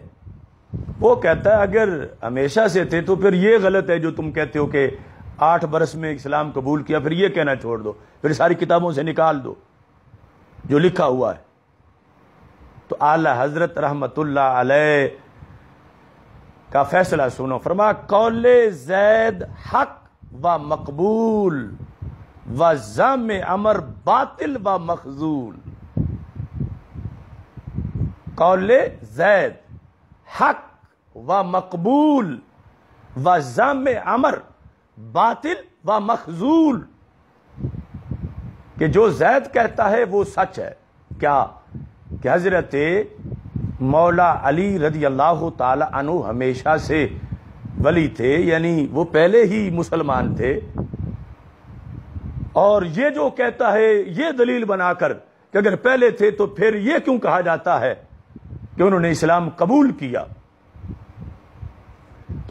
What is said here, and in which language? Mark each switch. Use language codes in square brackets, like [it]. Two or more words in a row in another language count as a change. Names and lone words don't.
[ur] وہ کہتا ہے اگر ہمیشہ سے تھے تو پھر یہ غلط ہے جو تم کہتے ہو کہ 8 برس میں اسلام قبول کیا، پھر یہ کہنا چھوڑ دو، پھر ساری کتابوں سے نکال دو جو لکھا ہوا ہے۔ تو اعلی حضرت [ar] رحمت اللہ علیہ [ur] کا فیصلہ سنو، فرما [ar] قول زید حق و مقبول و زم عمر باطل و مخذول۔ قول زید حق و مقبول و زم عمر باطل و مخذول، [ur] کہ جو زید کہتا ہے وہ سچ ہے۔ کیا؟ کہ حضرت مولا علی [ar] رضی اللہ تعالی عنہ [ur] ہمیشہ سے ولی تھے، یعنی وہ پہلے ہی مسلمان تھے، اور یہ جو کہتا ہے یہ دلیل بنا کر کہ اگر پہلے تھے تو پھر یہ کیوں کہا جاتا ہے کہ انہوں نے اسلام قبول کیا؟